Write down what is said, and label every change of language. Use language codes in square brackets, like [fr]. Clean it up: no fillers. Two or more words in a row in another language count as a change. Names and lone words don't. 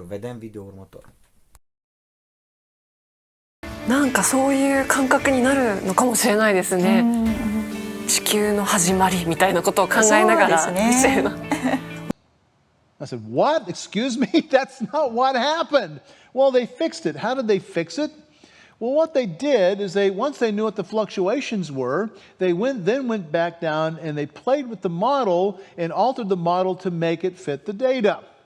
[ro] Vedem video următor. [ja] なんかそういう感覚になるのかもしれないですね。地球の始まりみたいなことを考えながら、 [en] I said, what? Excuse me? That's not what happened. Well, they fixed it. How did they fix it? Well, what they did is once they knew what the fluctuations were, they then went back down and they played with the model and altered the model to make it fit the data.